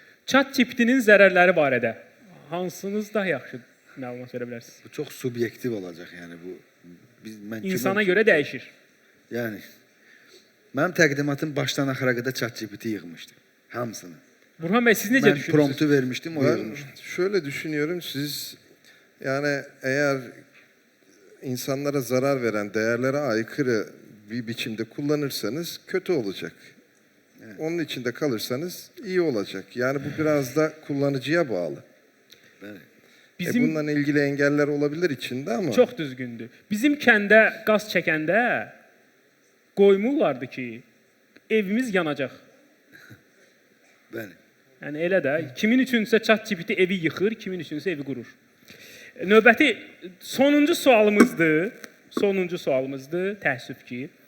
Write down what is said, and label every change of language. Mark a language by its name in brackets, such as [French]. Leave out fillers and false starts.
[Azerbaijani] ChatGPT-nin zərərləri barədə hansınız daha yaxşı məlumat verə bilərsiniz? Bu çox subyektiv olacaq, yəni bu İnsana görə dəyişir. Yəni mənim təqdimatım başdan axıra qədər ChatGPT yığmışdı, hamısını. Burhan Bey, siz necə düşünürsünüz? [Turkish] Ben promptu vermiştim, o yazmıştı. Şöyle düşünüyorum, siz yani eğer insanlara zarar veren, değerlere aykırı bir biçimde kullanırsanız kötü olacak. Evet. Onun içinde kalırsanız iyi olacak. Yani bu biraz da kullanıcıya bağlı. Evet. Bununla ilgili engeller olabilir içinde ama. [Azerbaijani] Çox düzgündür. Bizim kəndə qaz çəkəndə qoymurlardı ki, evimiz yanacaq. Bəli. Yəni elə də kimin üçünsə ChatGPT evi yıxır, kimin üçünsə evi qurur. Növbəti sonuncu sualımızdır. Təəssüf ki.